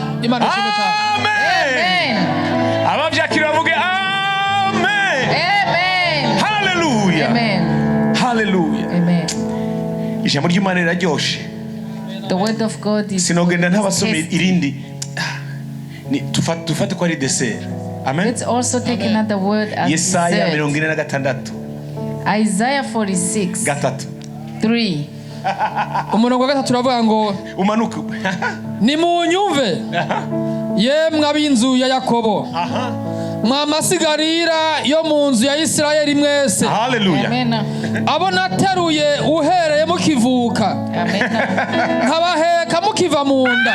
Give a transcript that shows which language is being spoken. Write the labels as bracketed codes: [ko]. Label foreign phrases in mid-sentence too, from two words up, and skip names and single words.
[rn] Imana ishimwe cyane. Amen. Abavyakira bavuge amen. Amen. Hallelujah. Amen. Hallelujah. Amen. Ijambo ry'Imana riraryoshe. [en] The word of God is [rn] sinogenda ntabasomera irindi tufate ko ari dessert. Amen. [en] Let's also take another word as [rn] Yesaya 46. [en] Isaiah 46. 3. [rn] Umurongo wa 3 turavuga ngo umanuke nimunyumve yemwe ab'inzu ya Yakobo mwamasigarira yo mu nzu ya Isirayeli mwese. Hallelujah. Abo nateruye uhereye mukivuka nkabaheka mukiva mu nda.